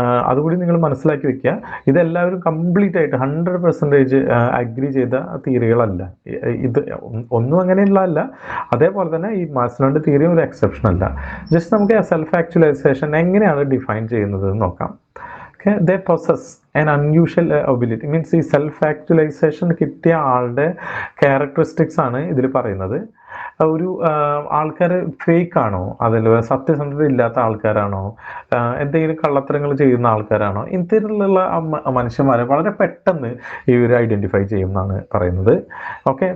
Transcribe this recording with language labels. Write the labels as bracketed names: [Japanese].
[Malayalam] അതുകൂടി നിങ്ങൾ മനസ്സിലാക്കി വെക്കുക. ഇതെല്ലാവരും കംപ്ലീറ്റ് ആയിട്ട് 100% അഗ്രി ചെയ്ത തിയറികളല്ല. ഇത് ഒന്നും അങ്ങനെയുള്ളതല്ല. അതേപോലെ തന്നെ ഈ മാസ്ലോന്റെ തിയറി ഒരു എക്സെപ്ഷൻ അല്ല. ജസ്റ്റ് നമുക്ക് സെൽഫ് ആക്ച്വലൈസേഷൻ എങ്ങനെയാണ് ഡിഫൈൻ ചെയ്യുന്നത് എന്ന് നോക്കാം. [English] They possess an unusual ability. [Malayalam] Means ഈ സെൽഫ് ആക്ച്വലൈസേഷൻ കിട്ടിയ ആളുടെ ക്യാരക്ടറിസ്റ്റിക്സ് ആണ് ഇതിൽ പറയുന്നത്. ഒരു ആൾക്കാർ ഫേക്ക് ആണോ, അതിൽ സത്യസന്ധത ഇല്ലാത്ത ആൾക്കാരാണോ, എന്തെങ്കിലും കള്ളത്തരങ്ങൾ ചെയ്യുന്ന ആൾക്കാരാണോ, ഇത്തരത്തിലുള്ള മനുഷ്യന്മാരെ വളരെ പെട്ടെന്ന് ഇവർ ഐഡന്റിഫൈ ചെയ്യും എന്നാണ് പറയുന്നത്. ഓക്കെ.